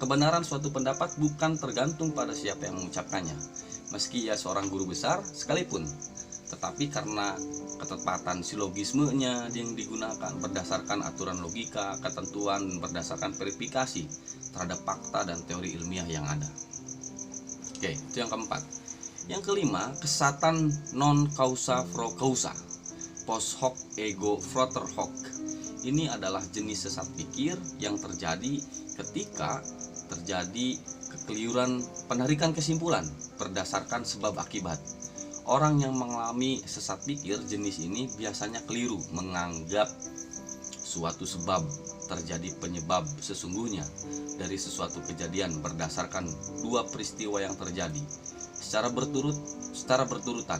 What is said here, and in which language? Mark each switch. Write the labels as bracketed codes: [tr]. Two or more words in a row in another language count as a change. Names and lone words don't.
[id] Kebenaran suatu pendapat bukan tergantung pada siapa yang mengucapkannya, meski ia seorang guru besar sekalipun, tetapi karena ketepatan silogismenya yang digunakan berdasarkan aturan logika, ketentuan, berdasarkan verifikasi terhadap fakta dan teori ilmiah yang ada. Oke, itu yang keempat. Yang kelima, kesesatan [la] non causa pro causa, post hoc ego frater hoc. [id] Ini adalah jenis sesat pikir yang terjadi ketika terjadi kekeliruan penarikan kesimpulan berdasarkan sebab akibat. Orang yang mengalami sesat pikir jenis ini biasanya keliru menganggap suatu sebab terjadi penyebab sesungguhnya dari sesuatu kejadian berdasarkan dua peristiwa yang terjadi secara berturutan.